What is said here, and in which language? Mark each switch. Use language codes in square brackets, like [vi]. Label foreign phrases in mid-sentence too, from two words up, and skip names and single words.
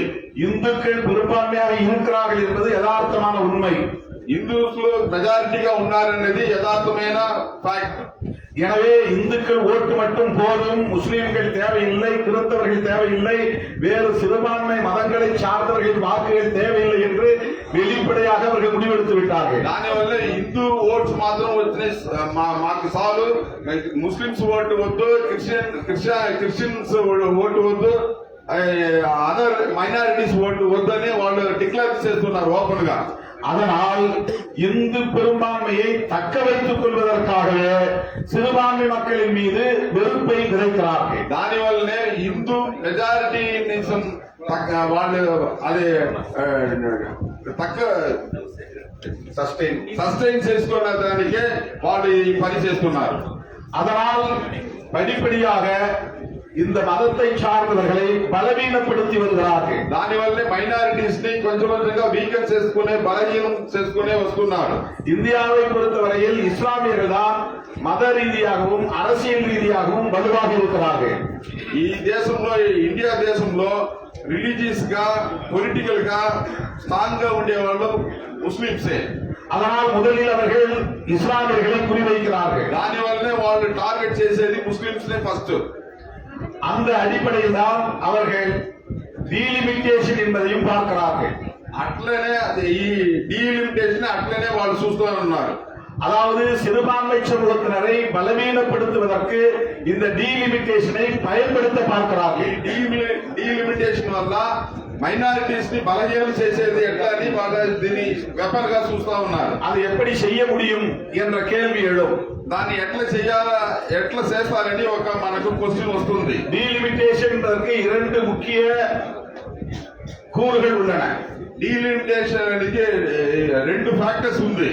[ta] இந்துக்கள் பெரும்பான்மையாக இருக்கிறார்கள் என்பது யதார்த்தமான உண்மை. [te] హిందూస్లు మెజారిటీగా ఉన్నారనేది యథార్థమైన ఫ్యాక్ట్. [ta] எனவே இந்துக்கள் ஓட்டு மட்டும் போதும், முஸ்லிம்கள் தேவையில்லை, கிறிஸ்தவர்கள் தேவையில்லை, வேறு சிறுபான்மை மதங்களை சார்ந்தவர்கள் வாக்குகள் தேவையில்லை என்று வெளிப்படையாக அவர்கள் முடிவெடுத்து விட்டார்கள். [te] దానివల్ల హిందూ ఓట్స్ మాత్రం వచ్చినాయి, మాకు చాలు, ముస్లిమ్స్ ఓటు వద్దు, క్రిస్టియన్స్ ఓటు వద్దు, [en] other minorities [te] ఓటు వద్దని వాళ్ళు డిక్లేర్ చేస్తున్నారు ఓపెన్ గా. [ta] அதனால் இந்து பெரும்பான்மையை தக்க வைத்துக் கொள்வதற்காகவே சிறுபான்மை மக்களின் மீது வெறுப்பை விதைக்கிறார்கள். [te] దానివల్లనే హిందూ మెజారిటీనిజం వాళ్ళు అది తక్క సస్టైన్ చేసుకున్న దానికే వాళ్ళు ఈ పని చేస్తున్నారు. [ta] அதனால் படிப்படியாக இந்த மதத்தை சார்ந்தவர்களை பலவீனப்படுத்தி வருகிறார்கள். [te] దానివల్లే మైనారిటీస్ ని కొంచెం కొంచెంగా వీకెన్ చేసుకునే, బలహీనం చేసుకునే వస్తున్నారు. [ta] இந்தியாவை பொறுத்தவரையில் இஸ்லாமியர்கள் தான் மத ரீதியாகவும் அரசியல் ரீதியாகவும் வலுவாக இருக்கிறார்கள். [te] ఈ దేశంలో, ఇండియా దేశంలో రిలీజియస్ గా, పొలిటికల్ గా స్ట్రాంగ్ గా ఉండేవాళ్ళు ముస్లింసే. [ta] அதனால் முதலில் அவர்கள் இஸ்லாமியர்களை குறிவைக்கிறார்கள். [te] దానివల్లనే వాళ్ళు టార్గెట్ చేసేది ముస్లింస్ నే ఫస్ట్. [ta] அந்த அடிப்படையில் தான் அவர்கள் டீலிமிட்டேஷன் என்பதையும் பார்க்கிறார்கள். [te] అట్లనే ఈ డీలిమిటేషన్ అట్లనే వాళ్ళు చూస్తూ ఉన్నారు. [ta] அதாவது சிறுபான்மை சமூகத்தினரை பலவீனப்படுத்துவதற்கு இந்த டீலிமிட்டேஷனை பயன்படுத்த பார்க்கிறார்கள். [te] డీలిమిటేషన్ వల్ల మైనారిటీస్ ని బలహీనం చేసేది ఎట్లా అని వాళ్ళు దీన్ని వెపన్ గా చూస్తా ఉన్నారు. [ta] அது எப்படி செய்ய முடியும் என்ற கேள்வி எழும். [te] దాన్ని ఎట్లా చేయాలా, ఎట్లా చేస్తారని ఒక మనకు క్వశ్చన్ వస్తుంది. [ta] டீலிமிட்டேஷன் இரண்டு முக்கிய கூறுகள் உள்ளன. [te] డీలిమిటేషన్ అనేది రెండు ఫ్యాక్టర్స్ ఉంది.